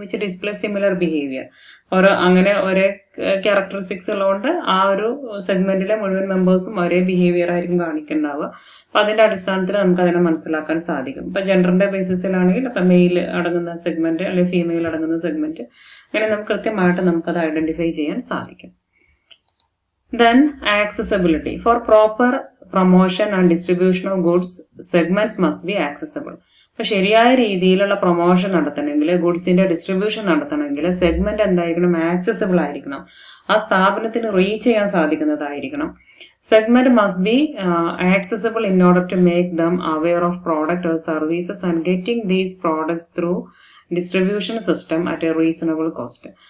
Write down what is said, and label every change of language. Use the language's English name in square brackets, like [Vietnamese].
[English] Which display similar behaviour. [Malayalam] അങ്ങനെ ഒരേ characteristics ഉള്ളതുകൊണ്ട് ആ ഒരു സെഗ്മെന്റിലെ മുഴുവൻ മെമ്പേഴ്സും ഒരേ ബിഹേവിയർ ആയിരിക്കും കാണിക്കുന്നുണ്ടാവുക. അപ്പൊ അതിന്റെ അടിസ്ഥാനത്തിൽ നമുക്ക് അതിനെ മനസ്സിലാക്കാൻ സാധിക്കും. ഇപ്പൊ ജെൻഡറിന്റെ ബേസിസിലാണെങ്കിൽ ഇപ്പൊ മെയിൽ അടങ്ങുന്ന സെഗ്മെന്റ് അല്ലെങ്കിൽ ഫീമെയിൽ അടങ്ങുന്ന സെഗ്മെന്റ്, അങ്ങനെ നമുക്ക് കൃത്യമായിട്ട് നമുക്കത് ഐഡന്റിഫൈ ചെയ്യാൻ സാധിക്കും. [English] Then accessibility. For proper promotion and distribution of goods, segments must be accessible. [Malayalam] അപ്പൊ ശരിയായ രീതിയിലുള്ള പ്രൊമോഷൻ നടത്തണമെങ്കിൽ, ഗുഡ്സിന്റെ ഡിസ്ട്രിബ്യൂഷൻ നടത്തണമെങ്കിൽ സെഗ്മെന്റ് എന്തായിരിക്കണം, ആക്സസിബിൾ ആയിരിക്കണം. ആ സ്ഥാപനത്തിന് റീച്ച് ചെയ്യാൻ സാധിക്കുന്നതായിരിക്കണം. [English] Segment must be accessible in order to make them aware of product or services and getting these products through distribution system at a reasonable cost.